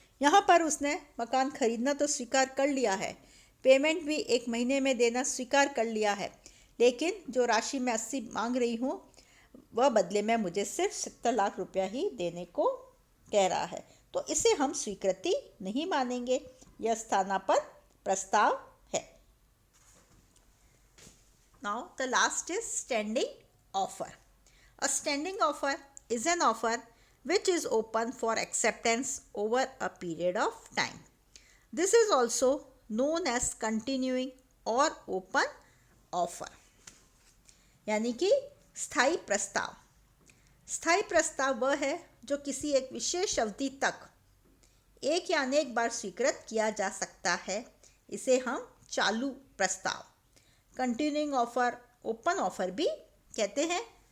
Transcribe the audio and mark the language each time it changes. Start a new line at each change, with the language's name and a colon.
Hindi: यहाँ पर उसने मकान ख़रीदना तो स्वीकार कर लिया है, पेमेंट भी 1 महीने में देना स्वीकार कर लिया है, लेकिन जो राशि मैं 80 मांग रही हूँ वह बदले में मुझे सिर्फ 70 लाख रुपया ही देने को कह रहा है, तो इसे हम स्वीकृति नहीं मानेंगे, यह स्थानापन्न प्रस्ताव है।
English: Now the last is standing offer. A standing offer is an offer which is open for acceptance over a period of time. This is also known as continuing or open offer.
Hindi: यानी कि स्थायी प्रस्ताव। स्थायी प्रस्ताव वह है जो किसी एक विशेष अवधि तक एक या अनेक बार स्वीकृत किया जा सकता है, इसे हम चालू प्रस्ताव, कंटिन्यूइंग ऑफर, ओपन ऑफर भी कहते हैं।